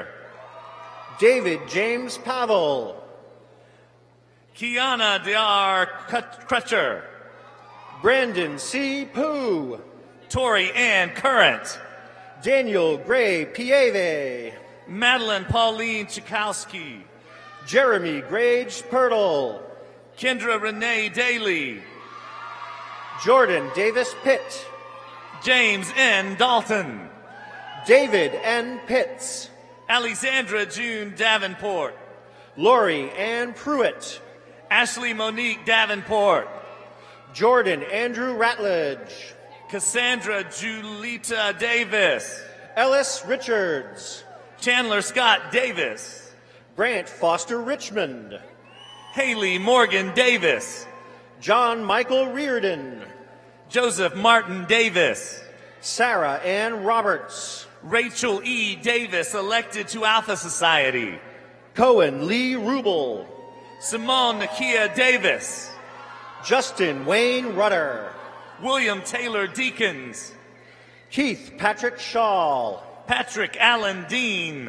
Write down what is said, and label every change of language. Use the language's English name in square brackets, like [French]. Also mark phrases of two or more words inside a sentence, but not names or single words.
[English] David James Pavel. Kiana D.R. Crutcher. Brandon C. Pooh. Tori Ann Current. Daniel Gray Pieve. Madeline Pauline Chikowski. Jeremy Grage Pirtle. Kendra Renee Daly. Jordan Davis Pitt. James N. Dalton. David N. Pitts. Alexandra June Davenport. Lori Ann Pruitt. Ashley Monique Davenport. Jordan Andrew Ratledge. Cassandra Julita Davis. Ellis Richards. Chandler Scott Davis. Grant Foster Richmond. Haley Morgan Davis. John Michael Reardon. Joseph Martin Davis. Sarah Ann Roberts. Rachel E. Davis, elected to Alpha Society. Cohen Lee Rubel. Simone Nakia Davis. Justin Wayne Rudder. William Taylor Deakins. Keith Patrick Shaw. Patrick Allen Dean.